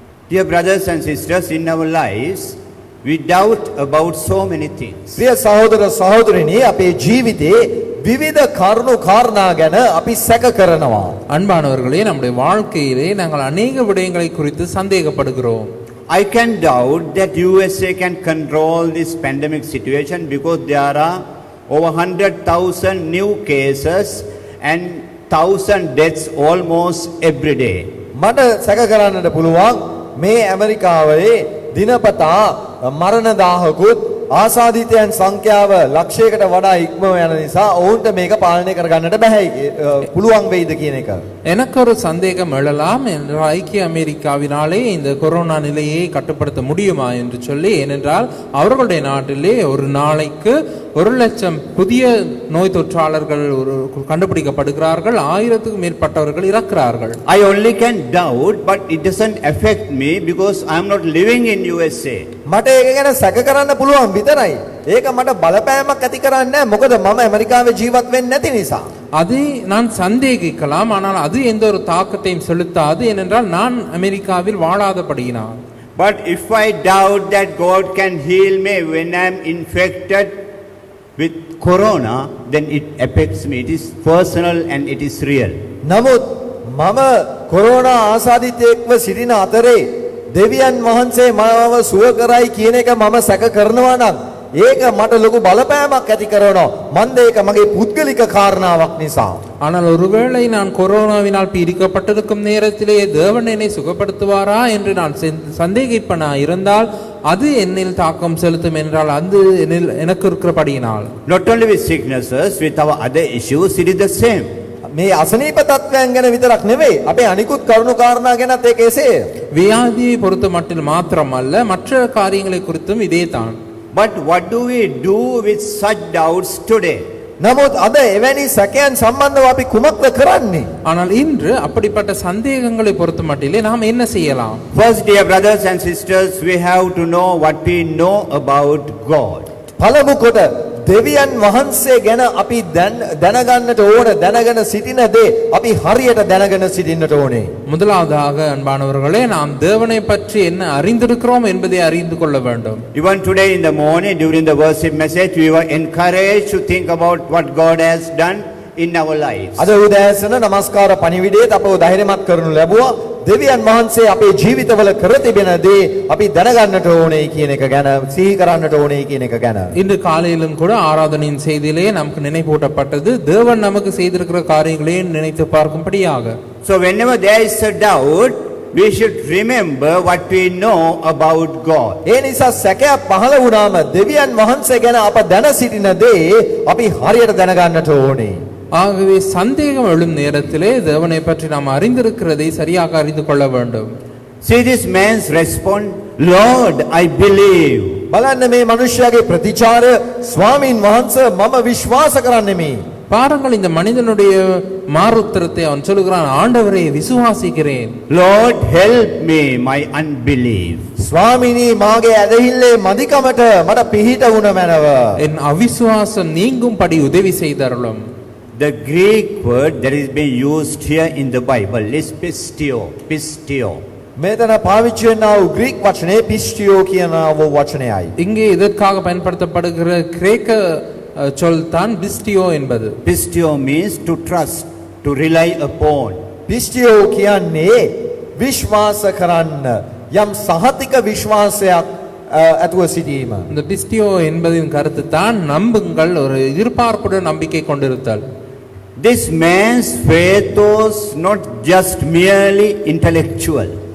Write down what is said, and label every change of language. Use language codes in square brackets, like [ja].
[en] Dear brothers and sisters, in our lives we doubt about so many things. [si] ප්‍රිය සහෝදර සහෝදරිනි, අපේ ජීවිතේ විවිධ කරුණු කාරණා ගැන අපි සැක කරනවා. [ta] அன்பானவர்களே, நம்முடைய வாழ்க்கையிலே நாங்கள் அநேக விடயங்களை குறித்து சந்தேகப்படுகிறோம். [en] I can doubt that USA can control this pandemic situation because there are over 100,000 new cases and 1,000 deaths almost every day. [si] මට සැක කරන්නට පුළුවන් මේ ඇමරිකාවේ දිනපතා මරණ 1000කුත් ආසාදිතයන් සංඛ්‍යාව ලක්ෂයකට වඩා ඉක්මව යන නිසා ඔවුන්ට මේක පාලනය කරගන්නට බැහැ පුළුවන් වෙයිද කියන එක. [ta] எனக்கு ஒரு சந்தேகம் எழலாம். ஐக்கிய அமெரிக்காவினாலே இந்த கொரோனா நிலையை கட்டுப்படுத்த முடியுமா என்று சொல்லி. ஏனென்றால் அவர்களுடைய நாட்டிலே ஒரு நாளைக்கு 1,00,000 புதிய நோய் தொற்றாளர்கள் கண்டுபிடிக்கப்படுகிறார்கள். 1000க்கும் மேற்பட்டவர்கள் இறக்கிறார்கள். [en] I only can doubt, but it doesn't affect me because I am not living in USA. [si] මට ඒක ගැන සැක කරන්න පුළුවන් විතරයි. ඒක මට බලපෑමක් ඇති කරන්නේ නැහැ. මොකද මම ඇමරිකාවේ ජීවත් වෙන්නේ නැති නිසා. [ta] அதை நான் சந்தேகிக்கலாம், ஆனால் அது எந்த ஒரு தாக்கத்தையும் செலுத்தாது. ஏனென்றால் நான் அமெரிக்காவில் வாழாதபடியினால். [en] But if I doubt that God can heal me when I am infected with corona, then it affects me. It is personal and it is real. [si] නමුත් මම කොරෝනා ආසාදිතයෙක්ව සිටින අතරේ දෙවියන් වහන්සේ මාව සුව කරයි කියන එක මම සැක කරනවා නම් ඒක මට ලොකු බලපෑමක් ඇති කරනවා. මන්ද ඒක මගේ පුද්ගලික කාරණාවක් නිසා. [ta] ஆனால் ஒருவேளை நான் கொரோனாவினால் பீடிக்கப்பட்டிருக்கும் நேரத்திலே தேவன் என்னை சுகப்படுத்துவாரா என்று நான் சந்தேகிப்பனா இருந்தால் அது என்னில் தாக்கம் செலுத்தும். என்றால் அது எனக்கு இருக்கிறபடியினால். [en] Not only with sicknesses, with our other issues, it is the same. [si] මේ අසනීප තත්ත්වයන් ගැන විතරක් නෙවෙයි අපේ අනිකුත් කරුණු කාරණා ගැනත් ඒක එසේ. [ta] வியாதியை பொறுத்த மட்டில் மாத்திரமல்ல மற்ற காரியங்களை குறித்தும் இதே தான். [en] But what do we do with such doubts today? [si] නමුත් අද එවැනි සැකයන් සම්බන්ධව අපි කුමක්ද කරන්නේ? [ta] ஆனால் இன்று அப்படிப்பட்ட சந்தேகங்களை பொறுத்த மட்டிலே நாம் என்ன செய்யலாம்? [en] First, dear brothers and sisters, we have to know what we know about God. [si] පළමු කොට දෙවියන් වහන්සේ ගැන අපි දැනගන්නට ඕන දැනගෙන සිටින දේ අපි හරියට දැනගෙන සිටින්නට ඕනේ. [ta] முதலாவதாக அன்பானவர்களே நாம் தேவனை பற்றி என்ன அறிந்திருக்கிறோம் என்பதை அறிந்து கொள்ள வேண்டும். [en] Even today in the morning during the worship message, we were encouraged to think about what God has done in our lives. [si] අද උදෑසන නමස්කාර පණිවිඩයේත් අපව ධෛර්යමත් කරනු ලැබුවා. දෙවියන් වහන්සේ අපේ ජීවිතවල කර තිබෙන දේ අපි දැනගන්නට ඕනේ කියන එක ගැන සිහි කරන්නට ඕනේ කියන එක ගැන. [ta] இன்று காலையிலும் கூட ஆராதனையின் செய்தியிலே நமக்கு நினைவூட்டப்பட்டது தேவன் நமக்கு செய்திருக்கிற காரியங்களையும் நினைத்து பார்க்கும்படியாக. [en] So whenever there is a doubt, we should remember what we know about God. [si] ඒ නිසා සැකයක් පහළ වුණාම දෙවියන් වහන්සේ ගැන අප දැන සිටින දේ අපි හරියට දැනගන්නට ඕනේ. [ta] ஆகவே சந்தேகம் எழும் நேரத்திலே தேவனை பற்றி நாம் அறிந்திருக்கிறதை சரியாக அறிந்து கொள்ள வேண்டும். [en] See this man's response, Lord, I believe. [si] බලන්න මේ මනුෂ්‍යයාගේ ප්‍රතිචාරය, ස්වාමීන් වහන්සේ මම විශ්වාස කරන්නෙමි. [ta] பாருங்கள் இந்த மனிதனுடைய மாறுத்தரத்தை அவன் சொல்லுகிறான், ஆண்டவரே விசுவாசிக்கிறேன். [en] Lord, help me my unbelief. [si] ස්වාමීනි මාගේ ඇදහිල්ලේ මදිකමට මට පිහිට වුණ මැනව. [ta] என் அவிசுவாசம் நீங்கும்படி உதவி செய்தருளும். [en] The Greek word that is being used here in the Bible is pistio. Pistio. [si] මෙතන පාවිච්චි වෙනා වූ ග්‍රීක වචනේ පිස්ටියෝ කියන වචනයයි. [ta] இங்கே இதற்காக பயன்படுத்தப்படுகிற கிரேக்க சொல் தான் பிஸ்டியோ என்பது. [en] Pistio means to trust, to rely upon. [si] පිස්ටියෝ කියන්නේ විශ්වාස කරන්න යම් සහතික විශ්වාසයක් ඇතුව සිටීම. [ta] இந்த பிஸ்டியோ என்பதின் கருத்து தான் நம்புங்கள், ஒரு எதிர்பார்ப்புடன் நம்பிக்கை கொண்டிருத்தல். [en] This man's faith was not just merely intellectual.